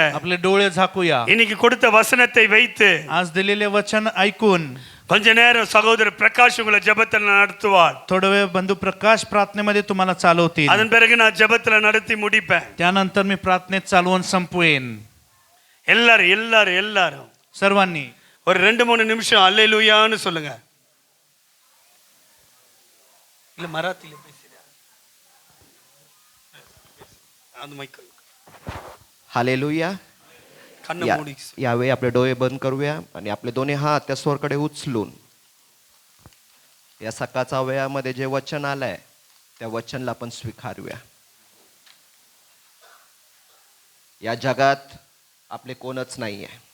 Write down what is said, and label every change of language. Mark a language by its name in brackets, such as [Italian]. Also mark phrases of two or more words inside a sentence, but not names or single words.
[Marathi] आपले डोळे झाकूया. [Tamil] இன்னைக்கு கொடுத்த வசனத்தை வைத்து [Marathi] आज दिलेले वचन ऐकून [Tamil] கொஞ்ச நேரம் சகோதரர் பிரகாஷ் உங்களை ஜெபத்துல நடத்துவார். [Marathi] थोडा वेळ बंधू प्रकाश प्रार्थनेमध्ये तुम्हाला चालवतील. [Tamil] அதன் பிறகு நான் ஜெபத்துல நடத்தி முடிப்பேன். [Marathi] त्यानंतर मी प्रार्थनेत चालवून संपवेन. [Tamil] எல்லாரும் [Marathi] सर्वांनी [Tamil] ஒரு 2-3 நிமிஷம் அல்லேலூயான்னு சொல்லுங்க. இல்ல மராத்தில பேசுறா. அது மைக் [Marathi] हालेलुया. [Tamil] கண்ணை மூடி [Marathi] यावेळी आपले डोळे बंद करूया आणि आपले दोन्ही हात त्या स्वरकडे उचलून या सकाळच्या वेळामध्ये जे वचन आलंय त्या वचनला आपण स्वीकारूया. या जगात आपले कोणच नाही आहे.